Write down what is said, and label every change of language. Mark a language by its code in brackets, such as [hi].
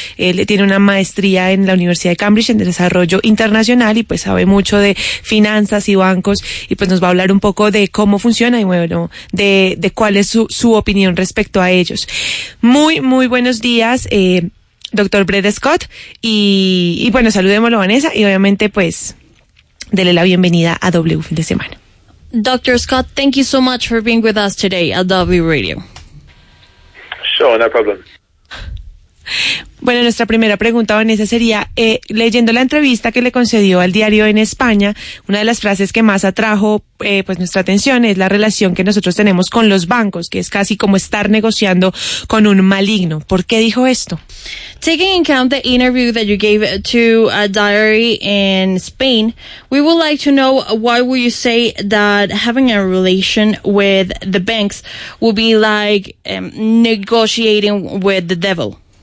[es] Él tiene una maestría en la Universidad de Cambridge en desarrollo internacional y pues sabe mucho de finanzas y bancos y pues nos va a hablar un poco de cómo funciona y bueno, de cuál es su opinión respecto a ellos. Muy, muy buenos días, doctor Brett Scott, y bueno, saludémoslo a Vanessa y obviamente pues dele la bienvenida a W fin de semana. [en] Doctor Scott, thank you so much for being with us today at W Radio. Sure, no problem. [es] Bueno, nuestra primera pregunta, Vanessa, sería, leyendo la entrevista que le concedió al diario En España, una de las frases que más atrajo pues nuestra atención es la relación que nosotros tenemos con los bancos, que es casi como estar negociando con un maligno. ¿Por qué dijo esto? [en] Taking into account the interview that you gave to a diary in Spain, we would like to know why would you say that having a relation with the banks would be like negotiating with the devil?